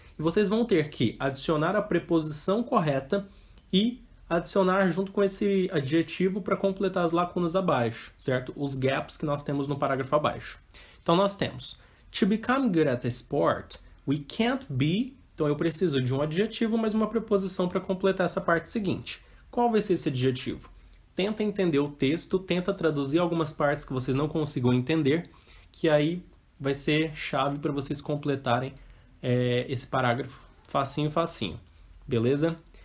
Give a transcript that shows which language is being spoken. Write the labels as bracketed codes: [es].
[pt] E vocês vão ter que adicionar a preposição correta e adicionar junto com esse adjetivo para completar as lacunas abaixo, certo? Os gaps que nós temos no parágrafo abaixo. Então nós temos, [en] to become good at a sport, we can't be... [pt] Então eu preciso de um adjetivo mais uma preposição para completar essa parte seguinte. Qual vai ser esse adjetivo? Tenta entender o texto, tenta traduzir algumas partes que vocês não consigam entender, que aí vai ser chave para vocês completarem esse parágrafo facinho, facinho. Beleza?